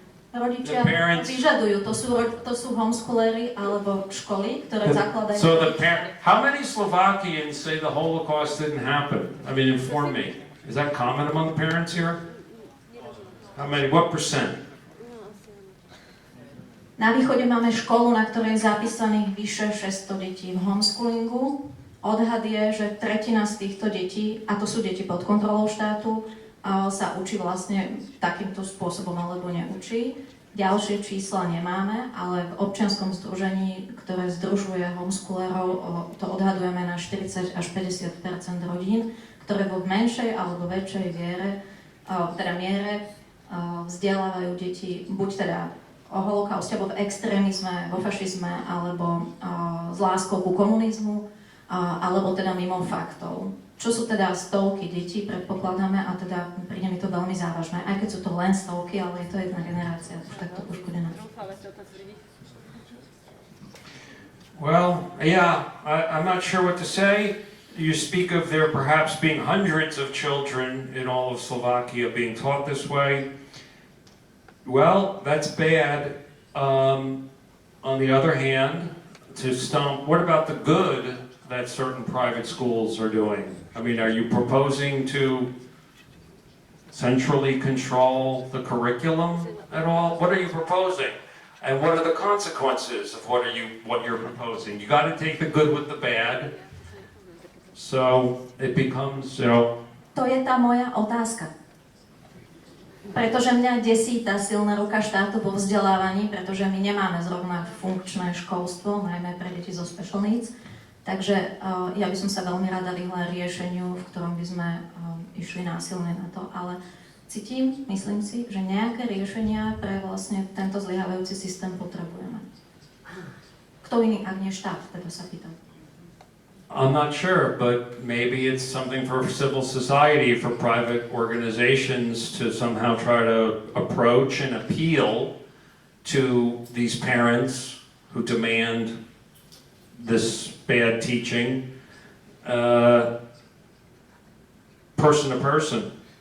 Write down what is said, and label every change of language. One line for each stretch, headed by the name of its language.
Slovak: Rodičia vyžadujú, to sú homeschoolery alebo školy, ktoré zakladajú.
English: So how many Slovakians say the Holocaust didn't happen? I mean, inform me. Is that common among the parents here? How many? What percent?
Slovak: Na východe máme školu, na ktorej je zapísaných vyše 600 detí v homeschoolingu. Odhad je, že tretina z týchto detí, a to sú deti pod kontrolou štátu, sa učí vlastne takýmto spôsobom alebo neučí. Ďalšie čísla nemáme, ale v občianskom združení, ktoré združuje homeschoolerov, to odhadujeme na 40 až 50% rodín, ktoré vo menšej alebo väčšej miere vzdelávajú deti buď teda o holokauste, alebo v extrémizme, vo fašizme, alebo s láskou ku komunizmu, alebo teda mimo faktov. Čo sú teda stovky detí, predpokladáme, a teda príde mi to veľmi závažné, aj keď sú to len stovky, ale je to jedna generácia už takto poškodená.
English: Well, yeah, I'm not sure what to say. You speak of there perhaps being hundreds of children in all of Slovakia being taught this way. Well, that's bad. On the other hand, what about the good that certain private schools are doing? I mean, are you proposing to centrally control the curriculum at all? What are you proposing? And what are the consequences of what you're proposing? You got to take the good with the bad. So it becomes, you know.
Slovak: To je tá moja otázka. Pretože mňa desí tá silná ruka štátu vo vzdelávaní, pretože my nemáme zrovna funkčné školstvo, najmä pre deti zo
English: special needs.
Slovak: Takže ja by som sa veľmi rada vyhla riešeniu, v ktorom by sme išli násilne na to, ale myslím si, že nejaké riešenia pre vlastne tento zlyhávajúci systém potrebujeme. Kto iný, ak nie štát, teda sa pýtam.
English: I'm not sure, but maybe it's something for civil society, for private organizations to somehow try to approach and appeal to these parents who demand this bad teaching, person to person.